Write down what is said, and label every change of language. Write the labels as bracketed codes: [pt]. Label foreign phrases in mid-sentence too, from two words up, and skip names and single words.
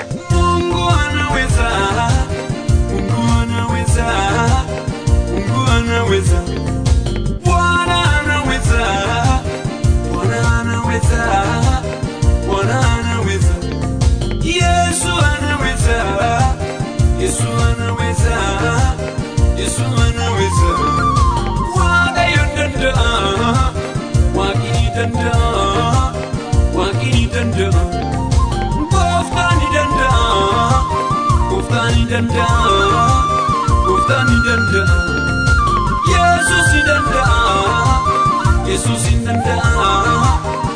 [sw] Mungu anaweza, Mungu anaweza, Mungu anaweza. Bwana anaweza, Bwana anaweza. Wana anaweza. Yesu anaweza. Yesu anaweza. Yesu anaweza. [om] Waaqayyo danda'a. Waaqni danda'a. Waaqni danda'a. Gooftaan ni danda'a. Gooftaan ni danda'a. Gooftaan ni danda'a. Yesuus ni danda'a. Yesuus ni danda'a.